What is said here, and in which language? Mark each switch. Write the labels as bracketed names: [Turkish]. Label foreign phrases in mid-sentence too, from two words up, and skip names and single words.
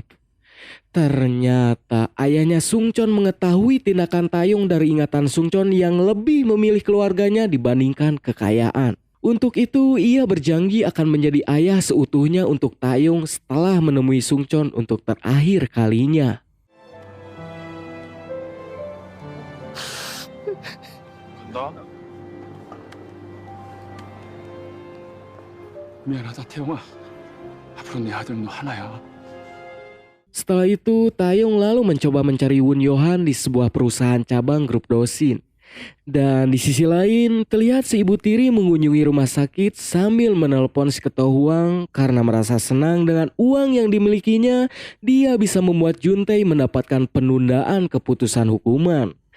[Indonesian] Ternyata ayahnya Sungchon mengetahui tindakan Taeyong dari ingatan Sungchon yang lebih memilih keluarganya dibandingkan kekayaan. Untuk itu, ia berjanji akan menjadi ayah seutuhnya untuk Taeyong setelah menemui Sungchon untuk terakhir kalinya. [Korean] 간다. 미안하다 태영아. 앞으로 내 아들은 너 하나야. [Indonesian] Setelah itu, Taeyong lalu mencoba mencari Won Yohan di sebuah perusahaan cabang grup Dosin. Dan di sisi lain, terlihat si ibu tiri mengunjungi rumah sakit sambil menelpon si ketua Huang karena merasa senang dengan uang yang dimilikinya, dia bisa membuat Juntae mendapatkan penundaan keputusan hukuman.